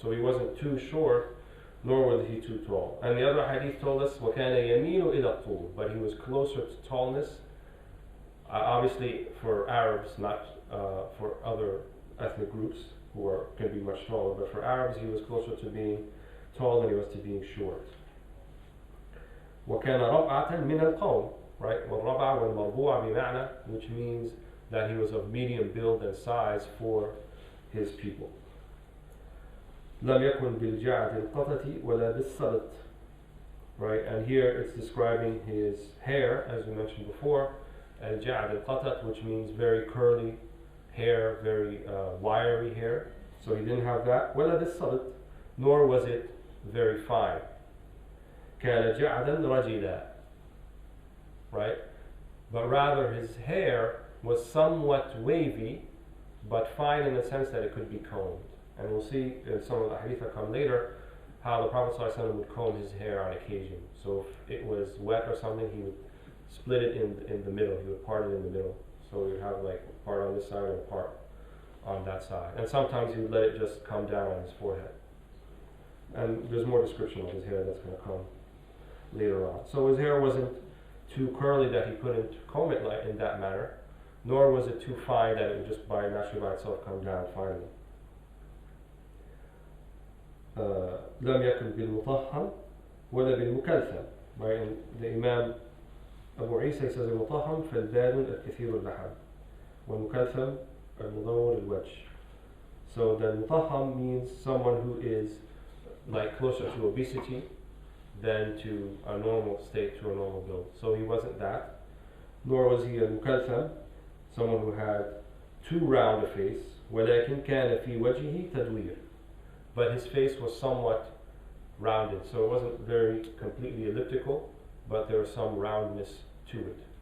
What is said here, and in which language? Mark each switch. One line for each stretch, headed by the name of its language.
English: So he wasn't too short, nor was he too tall. And the other hadith told us,
Arabic: وَكَانَ يَمِيلُ إِلَى الطُّولِ,
English: but he was closer to tallness, obviously for Arabs, not for other ethnic groups who can be much taller, but for Arabs he was closer to being tall than he was to being short.
Arabic: وَكَانَ رَبْعَةً مِنَ الْقَوْمِ, right? وَالرَّبْعَ وَالْمَرْبُوعَ بِمَعْنَى,
English: which means that he was of medium build and size for his people.
Arabic: لم يكن بالجعد القطة ولا بالسلط, right?
English: And here it's describing his hair, as we mentioned before, and جعد القطة, which means very curly hair, very wiry hair. So he didn't have that.
Arabic: ولا بالسلط,
English: nor was it very fine.
Arabic: كان جعدا رجلا, right?
English: But rather his hair was somewhat wavy, but fine in the sense that it could be combed. And we'll see in some of the hadith that come later how the Prophet ﷺ would comb his hair on occasion. So if it was wet or something, he would split it in the middle. He would part it in the middle. So he would have like a part on this side and a part on that side. And sometimes he would let it just come down on his forehead. And there's more description of his hair that's going to come later on. So his hair wasn't too curly that he couldn't comb it in that manner, nor was it too fine that it would just naturally by itself come down finally.
Arabic: لم يكن بالمطهم ولا بالمكلثم, right?
English: And the Imam Abu Isa says
Arabic: المطهم فالباد الكثير اللحم والمكلثم المدور الوجه.
English: So the mutahham means someone who is like closer to obesity than to a normal state, to a normal build. So he wasn't that, nor was he a mukaltham, someone who had too round a face.
Arabic: ولكن كان في وجهه تدوير,
English: but his face was somewhat rounded, so it wasn't very completely elliptical, but there was some roundness to it.